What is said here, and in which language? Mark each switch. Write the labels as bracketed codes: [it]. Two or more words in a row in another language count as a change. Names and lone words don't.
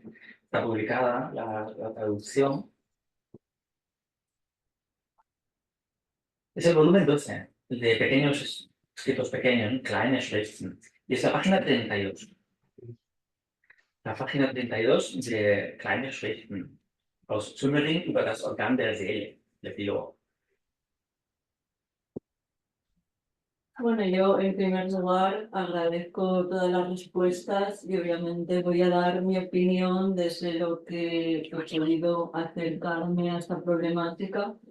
[es] Está publicada la traducción. Es el volumen 12, el de pequeños escritos pequeños, Kleine Schriften. Y es la página 32. La página 32 de Kleine Schriften. Aus Sömmerring über das Organ der Seele, de Epílogo. Bueno, yo en primer lugar agradezco todas las respuestas y obviamente voy a dar mi opinión desde lo que he podido acercarme a esta problemática.